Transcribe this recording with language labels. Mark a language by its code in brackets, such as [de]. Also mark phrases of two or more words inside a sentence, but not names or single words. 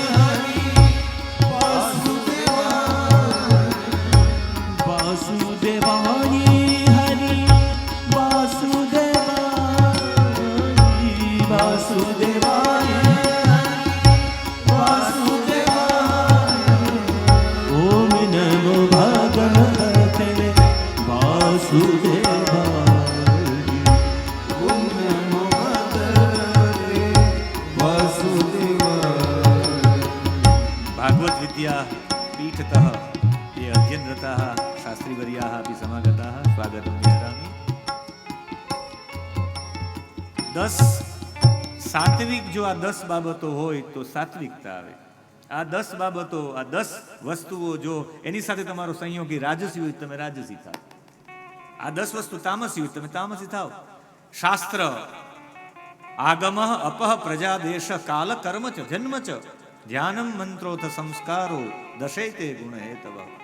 [sa] વાસુદેવાય હરિ વાસુદેવાય વાસુદેવાય ઓમ નમો ભગવતે વાસુદેવાય ઓમ નમો ભગવતે વાસુદેવાય. ભાગવત વિદ્યા પીઠતઃ ये अध्ययनरताः शास्त्रीवर्याः अपि समागताः स्वागतं विहरामि. [gu] 10 સાત્વિક જો આ 10 બાબતો હોય તો સાત્વિકતા આવે. આ 10 બાબતો, આ 10 વસ્તુઓ જો એની સાથે તમારો સંયોગી રાજસી હોય તમે રાજસી થાવ. આ 10 વસ્તુ તામસી હોય તમે તામસી થાવ. [sa] શાસ્ત્ર આગમ અપહ પ્રજા દેશ કાલ કર્મ ચ જન્મ ચ ધ્યાનમ મંત્રોથ સંસ્કારો દશૈતે ગુણ હેતવ.